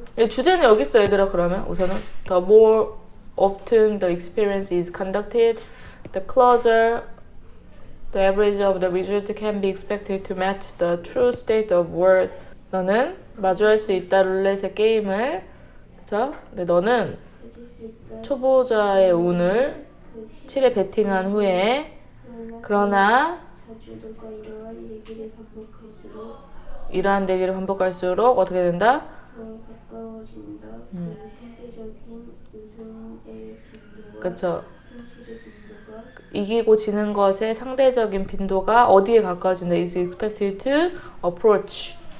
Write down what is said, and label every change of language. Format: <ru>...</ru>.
<ko>주제는 여기 있어 얘들아. 그러면 우선은</ko> <en>the more often the experience is conducted, the closer the average of the result can be expected to match the true state of world.</en> <ko>너는 마주할 수 있다 룰렛의 게임을 그쵸? 근데 너는 가질 수 있다. 초보자의 운을 그 7에 베팅한 후에 그러나 그러나 자주 너가 이러한 얘기를 반복할수록 이러한 대기를 반복할수록 어떻게 된다? 가까워진다. 그 상대적인 우승의 빈도와 그쵸? 손실의 빈도가 이기고 지는 것의 상대적인 빈도가 어디에 가까워진다?</ko> <en>is expected to approach.</en>